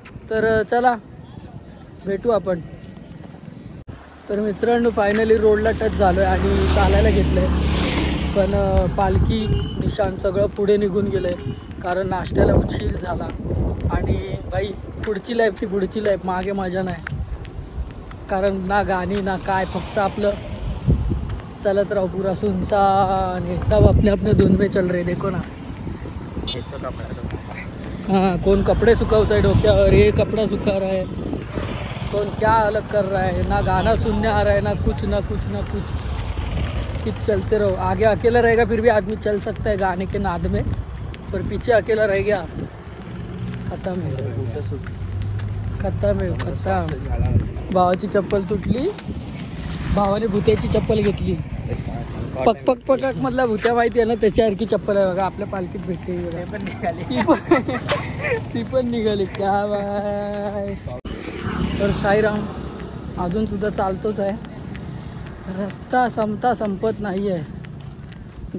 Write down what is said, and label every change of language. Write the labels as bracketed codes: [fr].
[mr] तर चला भेटू आपण। तर मित्रांनो फायनली रोडला टच झालो आहे आणि चालायला घेतलं आहे, पण पालखी निशाण सगळं पुढे निघून गेलं आहे कारण नाश्त्याला उशीर झाला। आणि बाई पुढची लाईफ ती पुढची लाईफ, मागे मजा नाही कारण ना गाणी ना काय, फक्त आपलं चलत राहू [hi] पूरा सुनसान। एक सब अपने अपने धुन में चल रहे, देखो ना। हाँ, कौन कपड़े सुखाता है डोक्यावर, ये कपड़ा सुखा रहा है, कौन क्या अलग कर रहा है, ना गाना सुनने आ रहा है, ना कुछ ना कुछ ना कुछ, सिर्फ चलते रहो। आगे अकेला रहेगा फिर भी आदमी चल सकता है गाने के नाद में, पर पीछे अकेला रह गया खत्म है, खत्म है खत्म। [mr] भावाची चप्पल तुटली, भावाने भुत्याची चप्पल घेतली, पक पक पक मधला भुत्या माहिती आहे ना, त्याच्यासारखी चप्पल आहे बघा, आपल्या पालखीत भेटते ती पण निघाली क्या बाय। तर साईराम अजून सुद्धा चालतोच आहे, रस्ता संपत नाही आहे।